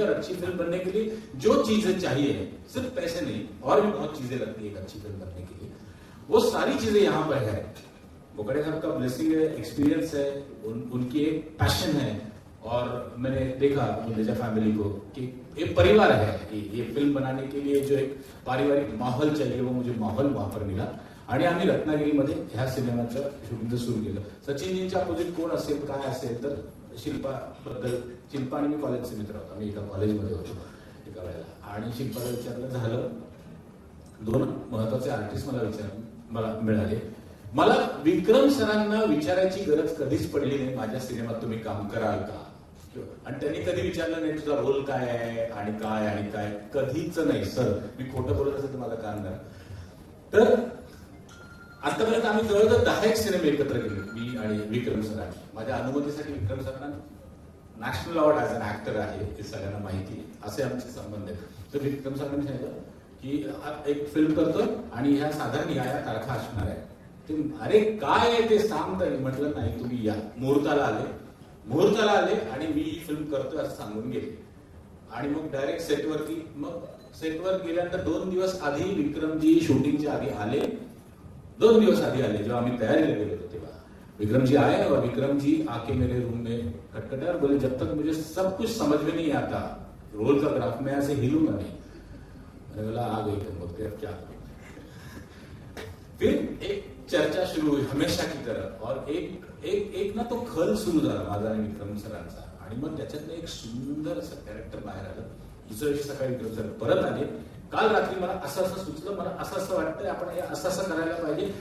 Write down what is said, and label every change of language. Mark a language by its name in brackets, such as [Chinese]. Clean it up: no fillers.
[Hindi] और अच्छी फिल्म बनने के लिए जो चीजें चाहिए, सिर्फ पैसे नहीं, और भी बहुत चीजें लगती है एक अच्छी फिल्म बनने के लिए, वो सारी चीजें यहाँ पर है. बुकड़े साहब का ब्लेसिंग है, एक्सपीरियंस है, उनकी एक पैशन है. और मैंने देखा गुंदेजा फैमिली को कि एक परिवार है. ये फिल्म बनाने के लिए जो एक पारिवारिक माहौल चाहिए, वो मुझे माहौल वहां पर मिला. [Marathi] आणि आम्ही रत्नागिरीमध्ये ह्या सिनेमाचं शूटिंग सुरू केलं. सचिनजींच्या अपोजिट कोण असेल, काय असेल, तर शिल्पा आणि मी कॉलेजचे मित्र होतो. आम्ही एका कॉलेजमध्ये होतो एका वेळेला. आणि शिल्पाला विचारलं झालं 2 महत्वाचे आर्टिस्ट मला मिळाले. मला विक्रम सरांना विचारायची गरज कधीच पडली नाही माझ्या सिनेमात तुम्ही काम कराल का, आणि त्यांनी कधी विचारलं नाही तुझा रोल काय आहे आणि काय कधीच नाही. सर मी खोटं बोलत असेल तर मला काम करा. तर आतापर्यंत आम्ही जवळजवळ 10 सिनेमे एकत्र केले मी आणि विक्रम सरांनी. माझ्या अनुमतीसाठी विक्रम सरांना national award as an actor आहे हे सगळ्यांना माहिती आहे, असे आमचे संबंध आहेत. तर विक्रम सरांनी सांगितलं की एक फिल्म करतो आणि ह्या साधारण या तारखा असणार आहे. ते अरे काय आहे ते सांग. म्हटलं नाही तुम्ही या, मुहूर्ताला आले आणि मी ही फिल्म करतोय असं सांगून गेले. आणि मग डायरेक्ट सेटवर गेल्यानंतर 2 दिवस आधी विक्रमजी शूटिंगच्या आधी आले. 2 दिवस आधी आले जेव्हा आम्ही तयारीला गेलो होतो तेव्हा [Hindi] विक्रम जी आए और विक्रम जी आके मेरे रूम में खटखटे और बोले जब तक मुझे सब कुछ समझ में नहीं आता रोल का ग्राफ में ऐसे हिलूंगा नहीं. मैंने बोला आ गई तुम बोलते अब क्या. फिर एक चर्चा शुरू हुई हमेशा की तरह और एक ना तो [Marathi] खल सुरू झाला माझा आणि विक्रम सरांचा. आणि मग त्याच्यातलं एक सुंदर असं कॅरेक्टर बाहेर आलं. दुसऱ्या दिवशी सकाळी विक्रम सर परत आले. काल रात्री मला असं सुचलं, मला असं वाटतंय आपण हे असं करायला पाहिजे.